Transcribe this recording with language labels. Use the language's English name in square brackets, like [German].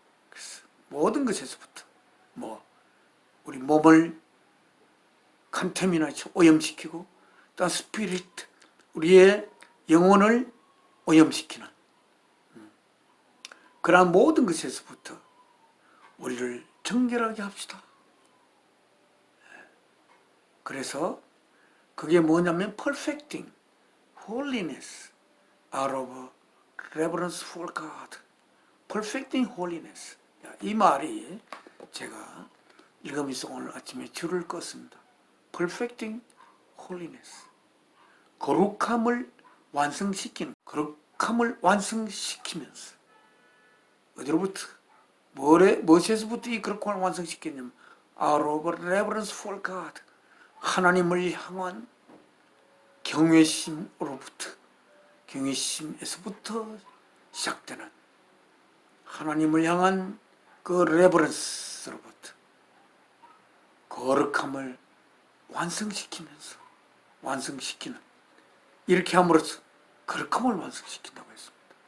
[Korean] 그래서 모든 것에서부터 우리 몸을 컨테미나이트, 오염시키고 또 스피릿, 우리의 영혼을 오염시키는 그러한 모든 것에서부터 우리를 정결하게 합시다. 그래서 그게 뭐냐면 [English] perfecting holiness out of reverence for God. perfecting holiness. [Korean] 이 말이 제가 읽으면서 오늘 아침에 줄을 껐습니다. [English] perfecting holiness. [Korean] 거룩함을 완성시키는, 거룩함을 완성시키면서 어디로부터? 무엇에서부터 이 거룩함을 완성시켰냐면 [English] out of reverence for God. [Korean] 하나님을 향한 경외심으로부터, 경외심에서부터 시작되는 하나님을 향한 그 레버런스로부터 거룩함을 완성시키면서 완성시키는, 이렇게 함으로써 거룩함을 완성시킨다고 했습니다.